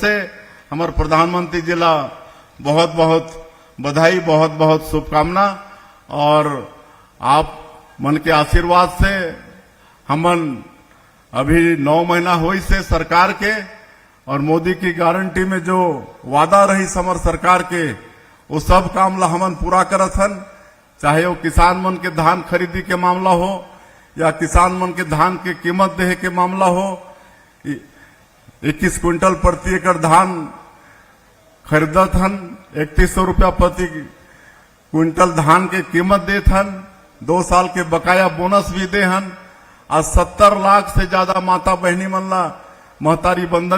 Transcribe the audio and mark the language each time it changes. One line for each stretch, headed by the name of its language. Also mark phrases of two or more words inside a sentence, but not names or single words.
Chhattisgarhi: से हमारे प्रधानमंत्री जी ला बहुत बहुत बधाई बहुत बहुत शुभकामना और आप मन के आशीर्वाद से हमन अभी 9 महीना हुई से सरकार के और मोदी की गारंटी में जो वादा रही समर सरकार के वो सब काम ला हमन पूरा करत हन चाहे वो किसान मन के धान खरीदी के मामला हो या किसान मन के धान के कीमत देहे के मामला हो 21 क्विंटल प्रति एकड़ धान खरीदत हन 3100 रुपया प्रति क्विंटल धान के कीमत देत हन 2 साल के बकाया बोनस भी दे हन आज 70 लाख से ज्यादा माता बहनी मन ला महतारी बंधन